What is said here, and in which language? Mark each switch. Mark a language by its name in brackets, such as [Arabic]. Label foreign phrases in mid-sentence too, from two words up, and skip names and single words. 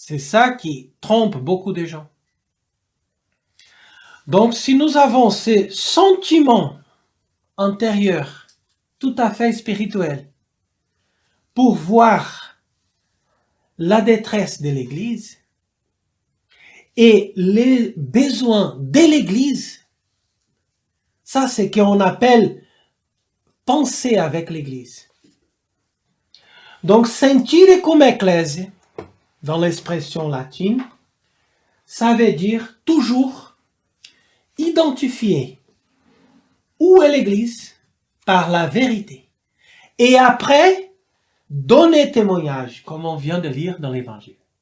[French] C'est ça qui trompe beaucoup de gens. Donc, si nous avons ces sentiments intérieurs, tout à fait spirituels, pour voir la détresse de l'Église et les besoins de l'Église, ça c'est ce qu'on appelle penser avec l'Église. Donc, [Latin] sentire come ecclesia, [French] dans l'expression latine, ça veut dire toujours identifier où est l'Église par la vérité. Et après, donner témoignage, comme on vient de lire dans l'Évangile.